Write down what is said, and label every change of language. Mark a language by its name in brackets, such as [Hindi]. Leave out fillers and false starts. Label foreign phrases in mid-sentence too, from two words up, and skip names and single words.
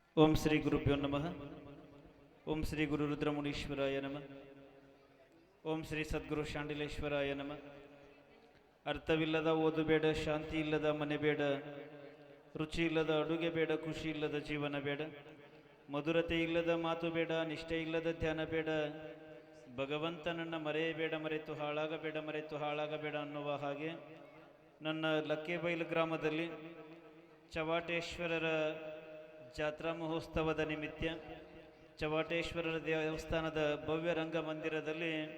[Sanskrit] ಓಂ ಶ್ರೀ ಗುರುಭ್ಯೋ ನಮಃ. ಓಂ ಶ್ರೀ ಗುರು ರುದ್ರಮುನೀಶ್ವರಾಯ ನಮಃ. ಓಂ ಶ್ರೀ ಸದ್ಗುರು ಶಾಂಡಿಲೇಶ್ವರಾಯ ನಮಃ. [Kannada] ಅರ್ಥವಿಲ್ಲದ ಓದು ಬೇಡ, ಶಾಂತಿ ಇಲ್ಲದ ಮನೆ ಬೇಡ, ರುಚಿ ಇಲ್ಲದ ಅಡುಗೆ ಬೇಡ, ಖುಷಿ ಇಲ್ಲದ ಜೀವನ ಬೇಡ, ಮಧುರತೆ ಇಲ್ಲದ ಮಾತು ಬೇಡ, ನಿಷ್ಠೆ ಇಲ್ಲದ ಧ್ಯಾನ ಬೇಡ, ಭಗವಂತನನ್ನು ಮರೆಯಬೇಡ, ಮರೆತು ಹಾಳಾಗಬೇಡ ಅನ್ನುವ ಹಾಗೆ ನನ್ನ ಲಕ್ಕೇಬೈಲು ಗ್ರಾಮದಲ್ಲಿ ಚವಾಟೇಶ್ವರರ ಜಾತ್ರಾ ಮಹೋತ್ಸವದ ನಿಮಿತ್ತ ಚವಾಟೇಶ್ವರರ ದೇವಸ್ಥಾನದ ಭವ್ಯ ರಂಗಮಂದಿರದಲ್ಲಿ